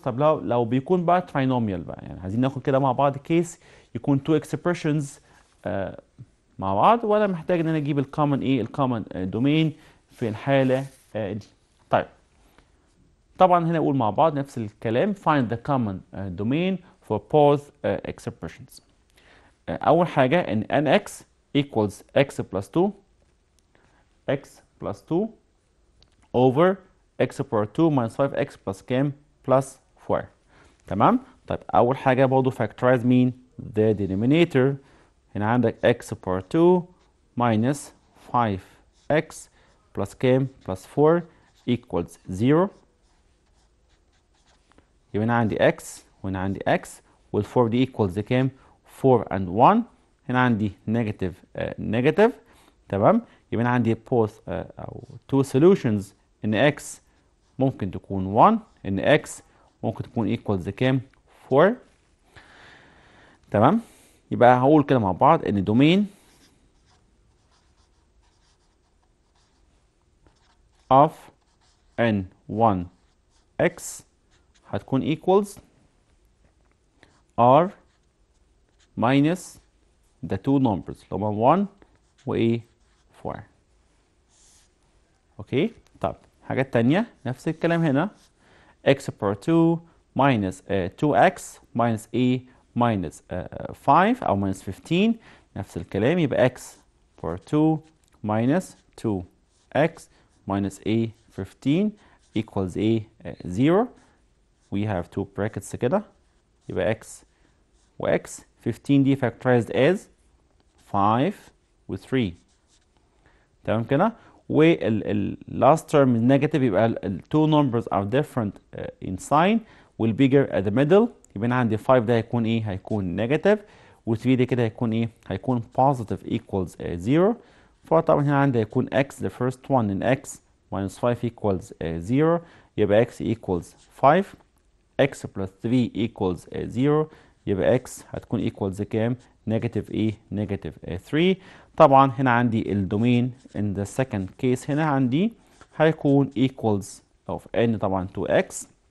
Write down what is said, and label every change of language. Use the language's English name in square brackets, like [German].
[Arabic] طب لو بيكون بقى تراينوميال بقى يعني عايزين ناخد كده مع بعض كيس يكون two expressions مع بعض وانا محتاج ان انا اجيب الكومن ايه الكومن دومين في الحاله دي. [English] طيب طبعا هنا اقول مع بعض نفس الكلام find the common domain for both expressions. اول حاجه ان nx equals x plus 2 x plus 2 over x power 2 minus 5x plus كام plus 4. [Arabic] تمام. طيب اول حاجه برضه factorize مين the denominator. هنا عندك x power 2 minus 5x plus كام plus 4 equals 0. يبقى هنا عندي x وهنا عندي x وال4 دي equals كام 4 and 1. هنا عندي نيجاتيف نيجاتيف. تمام. يبقى هنا عندي both او two solutions ان x ممكن تكون 1 ان x ممكن تكون equals كام 4. تمام. يبقى هقول كده مع بعض ان domain of n1x هتكون equals r minus the two numbers اللي هما 1 و 4. اوكي. [English] طب حاجات تانية نفس الكلام هنا x power 2 minus 2x minus a minus 5 او minus 15 نفس الكلام. يبقى x power 2 minus 2x minus a 15 equals a 0. we have two brackets كده. يبقى x و x 15 دي factorized as 5 و 3. [Arabic] تمام كده. [English] وال last term is negative يبقى ال two numbers are different in sign وال bigger at the middle. [Arabic] يبقى انا عندي 5 ده هيكون ايه هيكون negative و 3 ده كده هيكون ايه هيكون positive equals 0. [English] فطبعا هنا عندي هيكون x the first one in x minus 5 equals 0. يبقى x equals 5 x plus 3 equals 0. [Arabic] يبقى x هتكون equals كام negative ايه negative 3. طبعا هنا عندي الدومين in the second case هنا عندي هيكون equals of n طبعا 2x.